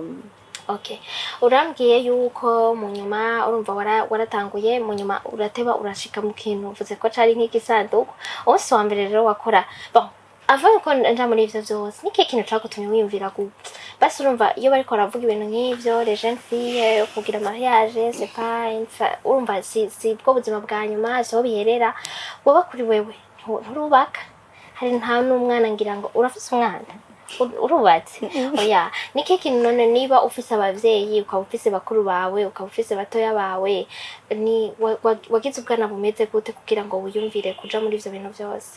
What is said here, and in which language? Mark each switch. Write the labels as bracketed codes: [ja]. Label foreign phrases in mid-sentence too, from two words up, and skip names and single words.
[rn] okay urambwiye yuko mu nyuma urumva waratanguye mu nyuma urateba urashika mu kintu uvuze ko cari nk'igisanduku umunsi wa mbere rero wakora avant ko nja muri ivyo vyose niki kintu cagutumye wiyumvira basi urumva iyo bariko baravuga ibintu nk'ivyo [fr] les jeunes filles [rn] kugira [fr] mariage c'est pas [rn] urumva si bwo buzima bwa nyuma so biherera woba kuri wewe nturubaka hari nta n'umwana ngira ngo urafise umwana urubatse oya niki kintu none niba ufise abavyeyi ukaba ufise bakuru bawe ukaba ufise batoya bawe ni wagize ubwana bumeze gute kugira ngo wiyumvire kuja muri ivyo bintu vyose